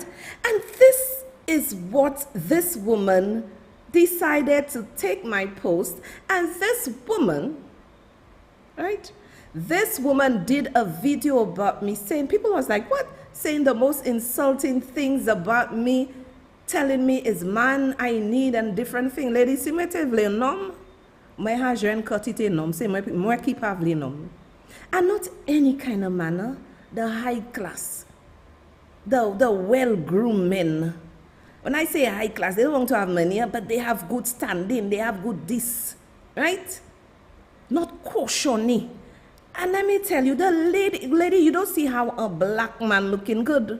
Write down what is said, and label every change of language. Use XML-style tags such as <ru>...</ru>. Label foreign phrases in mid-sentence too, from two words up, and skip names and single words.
<en>And this is what this woman decided to take my post. And this woman, right? This woman did a video about me saying, people was like, what? Saying the most insulting things about me, telling me is man I need and different things. Ladies,</en> <ht>si mwen te vle nom, mwen ha jwen kotite nom, se mwen ki pa vle nom.</ht> <en>And not any kind of manner, the high class, the well-groomed men. When I say high class, they don't want to have money, but they have good standing, they have good this, right? Not cautioning. And let me tell you, the lady, you don't see how a black man looking good.</en>